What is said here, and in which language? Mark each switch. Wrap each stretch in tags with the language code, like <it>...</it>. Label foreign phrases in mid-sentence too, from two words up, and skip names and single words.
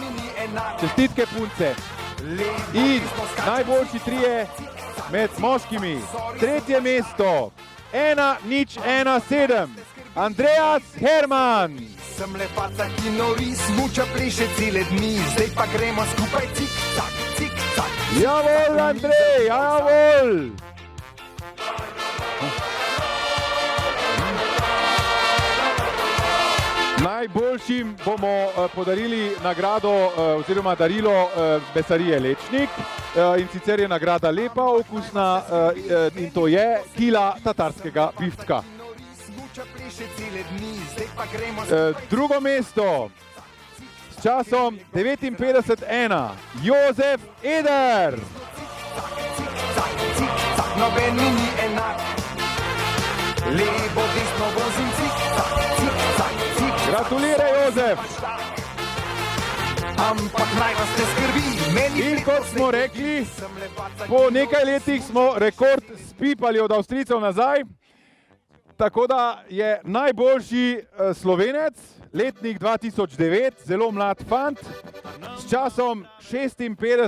<sl>Čestitke punce. In najboljši 3 med moškimi. Tretje mesto 1:01:7 Andreas Herman. Sem le faca, ki nori, smuča, pleše cele dni, zdaj pa gremo skupaj cik-cak, cik-cak. Javol, Andrej, javol! Najboljšim bomo podarili nagrado oziroma darilo Mesarije Lečnik. In sicer je nagrada lepa, okusna in to je kila tatarskega biftka. Drugo mesto s časom 59:1 Jozef Eder. Noben mi ni enak, levo, desno vozim cik-cak, cik-cak, cik-cak. Gratuliraj, Jozef. Ampak naj vas ne skrbi, meni... In kot smo rekli, po nekaj letih smo rekord spipali od Avstrijcev nazaj. Tako da je najboljši Slovenec, letnik 2009, zelo mlad fant, s časom 56:00.</sl>